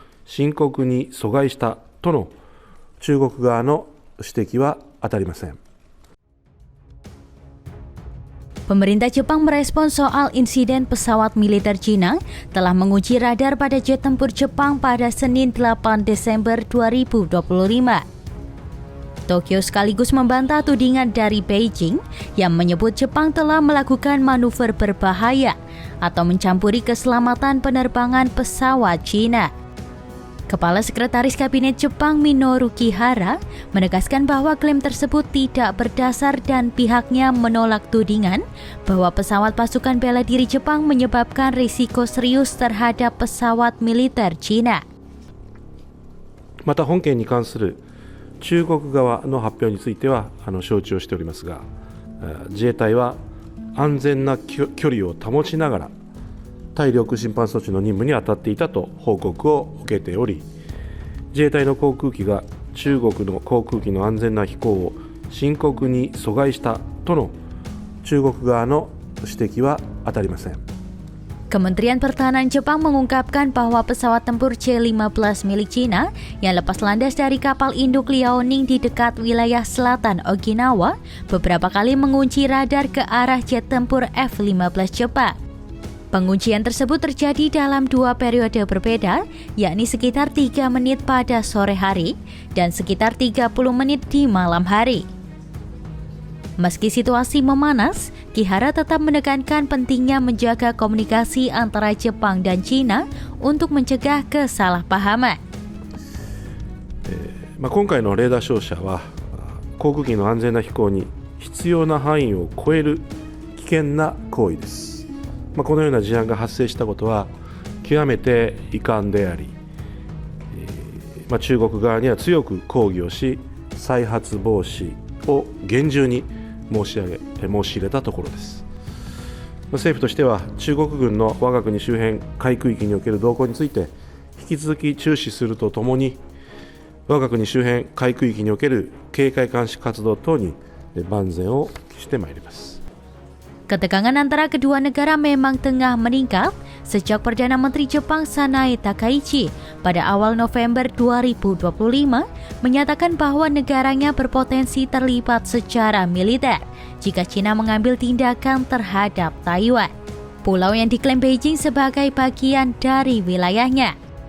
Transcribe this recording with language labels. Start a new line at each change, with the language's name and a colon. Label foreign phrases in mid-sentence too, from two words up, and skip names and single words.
Japanese: 深刻に阻害したとの中国側の指摘は当たりません。
Indonesian: Pemerintah Jepang merespons soal insiden pesawat militer Cina telah menguji radar pada jet tempur Jepang pada Senin 8 Desember 2025. Tokyo sekaligus membantah tudingan dari Beijing yang menyebut Jepang telah melakukan manuver berbahaya atau mencampuri keselamatan penerbangan pesawat Cina. Kepala Sekretaris Kabinet Jepang Minoru Kihara menegaskan bahwa klaim tersebut tidak berdasar dan pihaknya menolak tudingan bahwa pesawat pasukan bela diri Jepang menyebabkan risiko serius terhadap pesawat militer Cina.
Japanese: また本件に関する中国側の発表については承知をしておりますが、自衛隊は安全な距離を保ちながら対領空侵犯措置の任務に当たっていたと報告を受けており、自衛隊の航空機が中国の航空機の安全な飛行を深刻に阻害したとの中国側の指摘は当たりません。
Indonesian: Kementerian Pertahanan Jepang mengungkapkan bahwa pesawat tempur C-15 milik Cina yang lepas landas dari kapal induk Liaoning di dekat wilayah selatan Okinawa beberapa kali mengunci radar ke arah jet tempur F-15 Jepang. Penguncian tersebut terjadi dalam dua periode berbeda, yakni sekitar 3 menit pada sore hari dan sekitar 30 menit di malam hari. Meski situasi memanas, Kihara tetap menekankan pentingnya menjaga komunikasi antara Jepang dan Cina untuk mencegah kesalahpahaman.
Japanese: 今回のレーダー照射は航空機の安全な飛行に必要な範囲を超える危険な行為です。このような事案が発生したことは極めて遺憾であり、中国側には強く抗議をし、再発防止を厳重に申し入れたところです。政府としては中国軍の我が国周辺海空域における動向について引き続き注視するとともに、我が国周辺海空域における警戒監視活動等に万全を期してまいります。
Indonesian: Ketegangan antara kedua negara memang tengah meningkat sejak Perdana Menteri Jepang Sanae Takaichi pada awal November 2025 menyatakan bahwa negaranya berpotensi terlibat secara militer jika China mengambil tindakan terhadap Taiwan, pulau yang diklaim Beijing sebagai bagian dari wilayahnya.